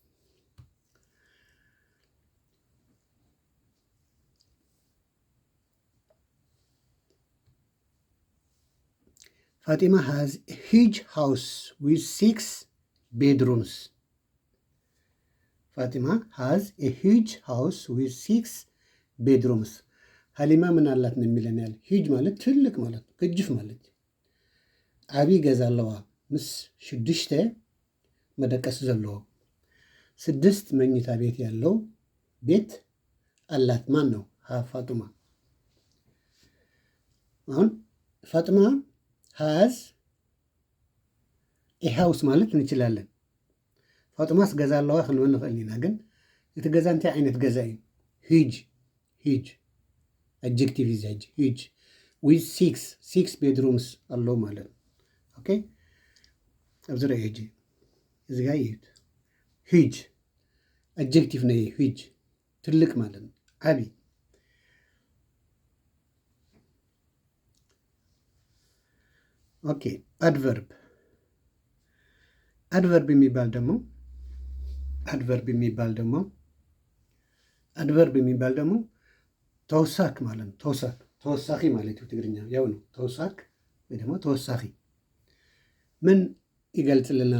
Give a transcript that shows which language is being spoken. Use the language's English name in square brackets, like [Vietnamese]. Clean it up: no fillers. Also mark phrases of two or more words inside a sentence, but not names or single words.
[English] Fatima has a huge house with 6 bedrooms. Fatima has a huge house with 6 bedrooms። [Amharic] ሀሊማ ምን አላት ነው የሚለን ያለ። ሂጅ ማለት ትልቅ ማለት ነው፣ ግጅፍ ማለት። [Tigrinya] ዓቢ ገዛ ኣለዋ ምስ 6 መደቀስ ዘለዎ [Amharic] 6 መኝታ ቤት ያለው ቤት አላት። ማን ነው? [Tigrinya] ፋጡማ። [Amharic] አሁን ፋጡማ [English] has a house [Amharic] ማለት እንችላለን። [Tigrinya] ፋጡማስ ገዛ ኣለዋ ክንብል ንኽእል ኢና። ግን እቲ ገዛ እንታይ ዓይነት ገዛ እዩ? [English] huge huge adjective is huge with 6 bedrooms [Amharic] ኣለዎ ማለት ነው። [Tigrinya] ኦኬ ኣብዚ ርአ ሂጅ እዚ ጋ ይዩት። [English] huge adjective [Amharic] ነው። ሂጅ ትልቅ ማለት ነው፣ ዓቢ። [English] okay adverb። [Amharic] አድቨርብ የሚባል ደግሞ ተወሳክ ማለት ነው። ተወሳኺ ማለት ነው። ትግርኛ ያው ነው። ተወሳክ ወይ ደግሞ ተወሳኺ ምን ይገልጽልናል?